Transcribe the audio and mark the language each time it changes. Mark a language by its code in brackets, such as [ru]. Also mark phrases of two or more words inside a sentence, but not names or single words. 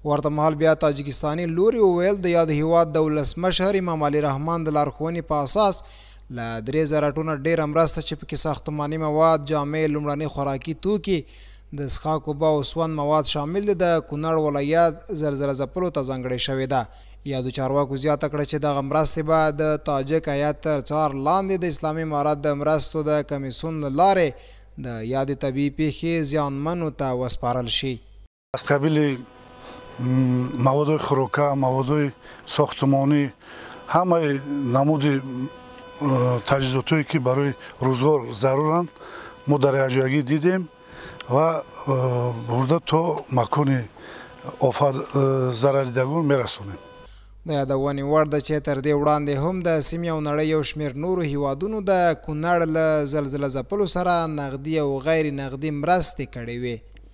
[ps] ورته مهال بیا تاجکستاني لوري وویل د یاد هیواد د ولسمشر امام علي رحمان د لارښوونې په اساس له 3000 ټنو ډېره مرسته چې پکې ساختماني مواد، جامې، لومړني خوراکي توکي، د څښاک اوبه او سون مواد شامل دي، د کونړ ولایت زلزله ځپلو ته ځانګړې شوې ده. یادو چارواکو زیاته کړه چې دغه مرستې به د تاجک هیات تر څار لاندې د اسلامي امارت د مرستو د کمیسیون له لارې د یادې طبیعي پیښې زیانمنو ته وسپارل شي. [fa] از قبیل مواد خوراکه، مواد ساختمانی، همه نمود تجهیزاتی که برای روزگار ضرورند ما در اجاگی دیدیم و برده تا مکان آفت ضرر دیدگان میرسونیم. [ps] د یادونې وړ ده چې تر دې وړاندې هم د سیمې او نړۍ یو شمېر نورو هیوادونو د کونړ له زلزله ځپلو سره نغدي او غیر نغدي مرستې کړې وې.